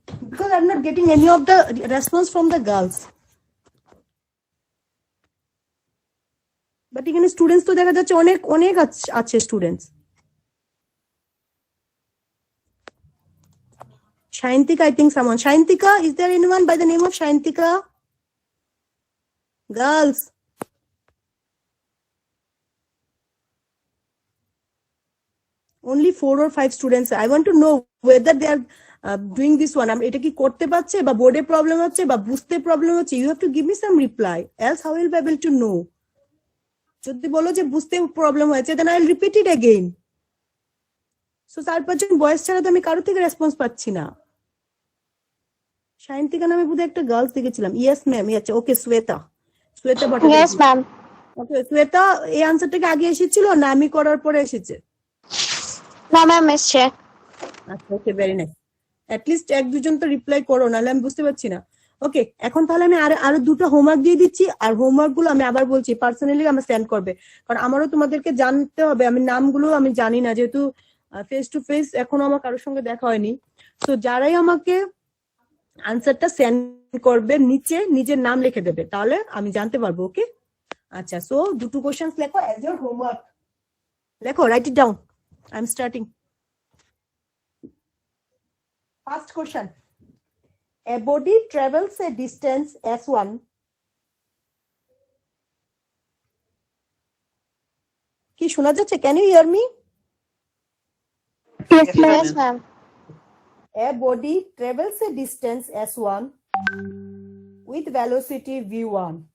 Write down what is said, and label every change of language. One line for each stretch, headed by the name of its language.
English: Because I'm not getting any of the response from the girls.
Bangla: But এখানে students তো দেখা যাচ্ছে অনেক অনেক আছে students.
English: Shayantika, I think someone. Shayantika, is there anyone by the name of Shayantika? Girls. Only 4 or 5 students. I want to know whether they are doing this one.
Bangla: এটা কি করতে পারছে বা বোর্ডে প্রবলেম হচ্ছে বা বুঝতে প্রবলেম হচ্ছে?
English: You have to give me some reply. Else how will I be able to know?
Bangla: যদি বলো যে বুঝতে প্রবলেম হয়েছে,
English: then I'll repeat it again. So
Bangla: 4-5 জন বয়েস ছাড়া তো আমি কারো থেকে রেসপন্স পাচ্ছি না। শায়ন্তিকা নামে বোধহয় একটা গার্লস দেখেছিলাম। Yes ma'am. আচ্ছা ওকে, শ্বেতা ভট্টাচার্য।
English: Yes, ma'am.
Bangla: ওকে শ্বেতা, এই আনসারটাকে আগে এসেছিল না আমি করার পরে এসেছে?
English: No, ma'am, Miss Chair.
Bangla: আচ্ছা ওকে, ভেরি নাইস। অ্যাটলিস্ট এক দুজন তো রিপ্লাই করো, নাহলে আমি বুঝতে পারছি না। ওকে, এখন তাহলে আমি আরো 2টা হোমওয়ার্ক দিয়ে দিচ্ছি, আর হোমওয়ার্ক গুলো আমি আবার বলছি পার্সোনালি আমার সেন্ড করবে, কারণ আমারও তোমাদেরকে জানতে হবে। আমি নামগুলো আমি জানি না, যেহেতু ফেস টু ফেস এখনো আমার কারোর সঙ্গে দেখা হয়নি। তো যারাই আমাকে আনসারটা সেন্ড করবে নিচে নিজের নাম লিখে দেবে, তাহলে আমি জানতে পারবো। ওকে, আচ্ছা। সো 2 কোশ্চেন্স লেখো
English: As your homework. লেখো, write it down. I am starting. First question. A body travels a distance s1
Bangla: কি শোনা যাচ্ছে?
English: Can you hear me? Yes, ma'am. A body travels a distance s1 with velocity v1.